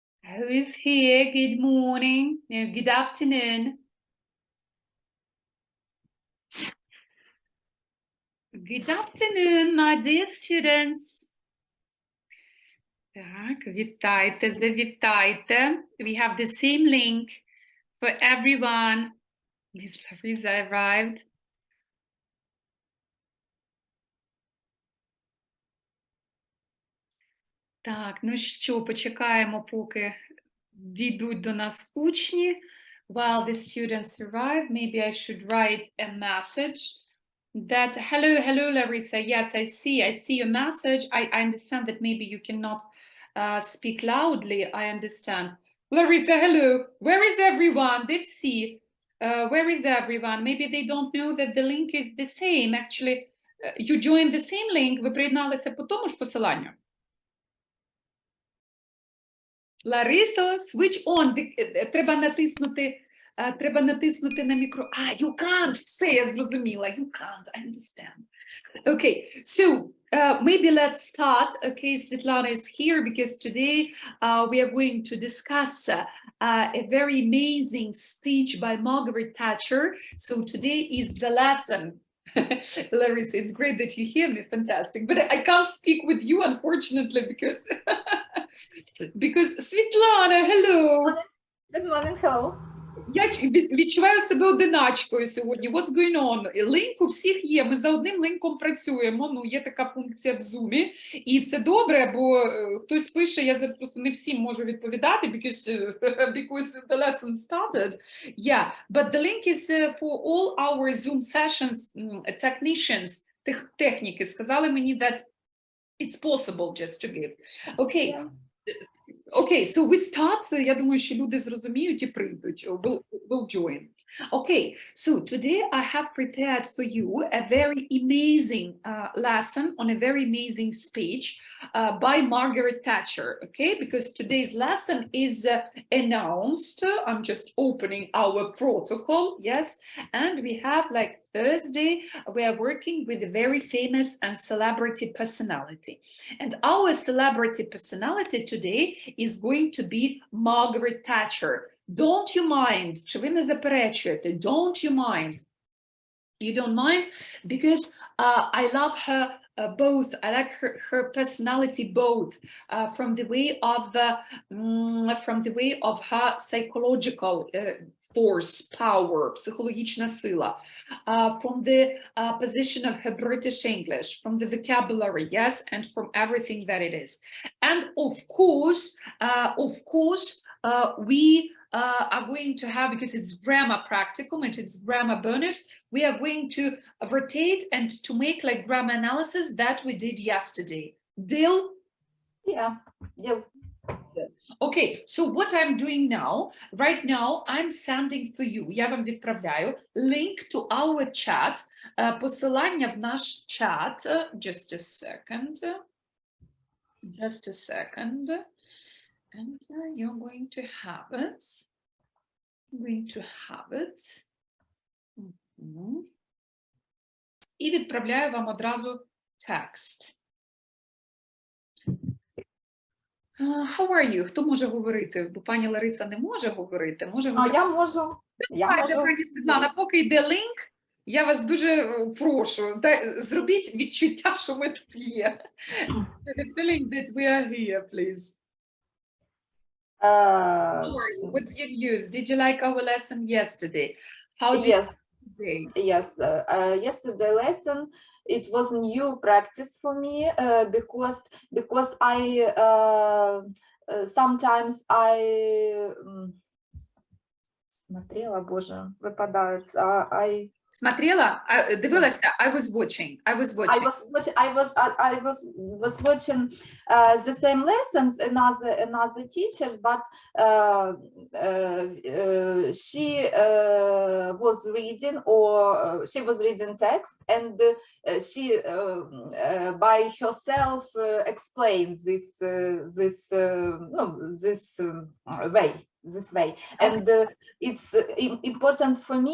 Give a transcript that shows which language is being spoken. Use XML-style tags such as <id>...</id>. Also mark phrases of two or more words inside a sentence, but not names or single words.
<en>Who is here? Good morning. Good afternoon. Good afternoon, my dear students.</en> <uk>Так, вітайте, завітайте.</uk> <en>We have the same link for everyone. Miss Larissa arrived.</en> <uk>Так, ну що, почекаємо, поки дійдуть до нас учні.</uk> <en>While the students arrive, maybe I should write a message that, hello, Larissa, yes, I see your message. I understand that maybe you cannot speak loudly, I understand. Larissa, hello, where is everyone? They see, where is everyone? Maybe they don't know that the link is the same. Actually, you joined the same link,</en> <uk>ви приєдналися по тому ж посиланню. Ларисо,</uk> <en>switch on.</en> <uk>Треба натиснути на мікро.</uk> <en>You can't.</en> <uk>Все, я зрозуміла.</uk> <en>You can't. I understand. Okay, so maybe let's start. Okay, Svetlana is here because today we are going to discuss a very amazing speech by Margaret Thatcher. So today is the lesson. Larissa, it's great that you hear me. Fantastic. But I can't speak with you, unfortunately, because Svetlana, hello. Good morning, hello.</en> <uk>Я відчуваю себе одиначкою сьогодні.</uk> <en>What's going on?</en> <uk>Линк у всіх є, ми за одним линком працюємо, ну, є така функція в Zoom, і це добре, бо хтось пише, я зараз просто не всім можу відповідати,</uk> <en>because the lesson started. Yeah, but the link is for all our Zoom sessions, technicians,</en> <uk>техніки, сказали мені</uk> <en>that it's possible just to give. Okay. Yeah. Okay, so we start.</en> <uk>Я думаю, що люди зрозуміють і прийдуть.</uk> <en>Will join. Okay, so today I have prepared for you a very amazing lesson on a very amazing speech by Margaret Thatcher, okay? Because today's lesson is announced. I'm just opening our protocol, yes? And we have like Thursday, we are working with a very famous and celebrity personality. And our celebrity personality today is going to be Margaret Thatcher. Don't you mind?</en> <uk>Чи ви не заперечуєте?</uk> <en>Don't you mind? You don't mind? Because I love her both. I like her personality both from the way of her psychological force, power,</en> <uk>психологічна сила,</uk> <en>from the position of her British English, from the vocabulary, yes, and from everything that it is. And of course, we are going to have, because it's grammar practicum and it's grammar bonus, we are going to rotate and to make like grammar analysis that we did yesterday. Deal? Yeah, deal. Okay, so what I'm doing now, right now, I'm sending for you,</en> <uk>я вам відправляю</uk> <en>link to our chat,</en> <uk>посилання в наш чат,</uk> <en>just a second, and you're going to have it,</en> <uk>І відправляю вам одразу текст.</uk> <en>How are you?</en> <uk>Хто може говорити? Бо пані Лариса не може говорити. Я можу. Пані Світлана, поки йде лінк, я вас дуже прошу, зробіть відчуття, що ми тут є.</uk> <en>The feeling that we are here, please. What's your news? Did you like our lesson yesterday? How did yes. Today? Yes. Yesterday lesson, it was new practice for me because I sometimes I</en> <ru>смотрела, боже, выпадают. Смотрела?</ru> <uk>Дивилася?</uk> <en>I was watching. I was watching the same lessons, another teachers, but she was reading text, and she by herself explained this way, and it's important for me.</en>